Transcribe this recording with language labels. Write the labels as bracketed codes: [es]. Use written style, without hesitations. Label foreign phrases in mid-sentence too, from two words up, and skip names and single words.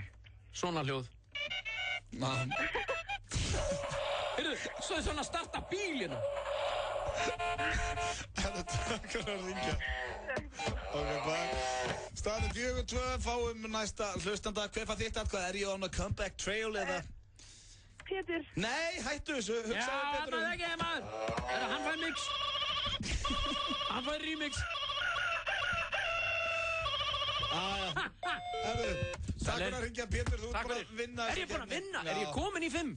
[is] Svona hljóð. Heyrðu, svo er svona að starta bílinu. Þetta takk fyrir að ringja. Ok, hvað? Staðan 4-2, fáum næsta hlustanda. Hver fær þitt atkvæði? Er ég [en] on a comeback trail [is] eða? Pétur. Nei, hættu þessu. Hugsaðu Pétur. Já, það ekki, maður. Hann fær mix. Hann fær remix. Herðu, takk fyrir að ringja Pétur, þú ert búin að vinna. Er ég búin að vinna? Er ég komin í 5?